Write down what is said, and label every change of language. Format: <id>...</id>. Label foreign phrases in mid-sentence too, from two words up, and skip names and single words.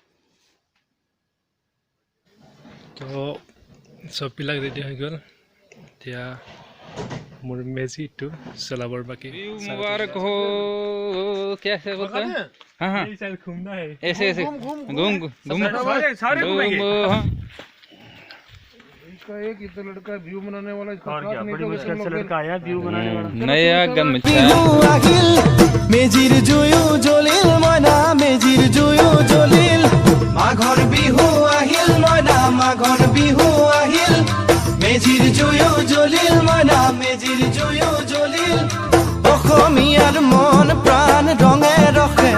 <as>তো চববিলাক ৰেডি হৈ গ'ল এতিয়া মোৰ মেজিটো চলাবৰ বাকী</as> <hi>मुबारक हो क्या से बोलते हैं हाँ हाँ ऐसे ऐसे घूम घूम सारे घूमेंगे। हाँ इसका एक ही तो लड़का व्यू बनाने वाला इसका और साथ क्या नहीं बड़ी तो मुश्किल से लोग लड़का आया व्यू बनाने वाला नया गमछा</hi> <as>বিহু আহিল মেজিৰ জুয়ো জ্বলিল মইনা মেজিৰ জুয়ো জ্বলিল মাঘৰ বিহু আহিল মইনা মাঘৰ বিহু আহিল মেজিৰ জুয়ো জ্বলিল মইনা মেজিৰ জুয়ো জ্বলিল অসমীয়াৰ মন প্ৰাণ ৰঙে ৰখে</as>